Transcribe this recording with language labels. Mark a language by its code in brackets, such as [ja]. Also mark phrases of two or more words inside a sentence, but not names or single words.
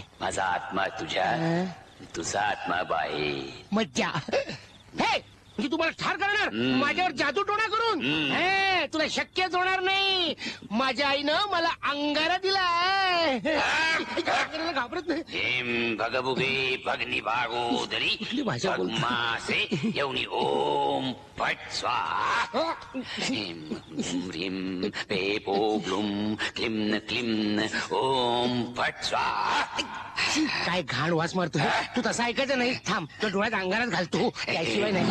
[mr] माझा आत्मा तुझ्या तुझा आत्मा बाहेर. मज्जा. हे म्हणजे तुम्हाला ठार करणार माझ्यावर जादू टोणा करून हे, तुला शक्यच होणार नाही. माझ्या आईनं मला अंगारा दिला. घाबरत नाही. [sa] ह्रीं भगभुगे भगनी भागोदरी [mr] कुठली भाषा बोलतो? [sa] भगमासे यवनी ओम फट स्वाहा. ह्रीं ह्रीं पे पो ग्लुम क्लिम क्लिम ओम फट स्वाहा. [mr] काय घाण वास मारतो तू. तसं ऐकायचं नाही. थांब तो डोळ्यात अंगारात घालतो त्याशिवाय नाही.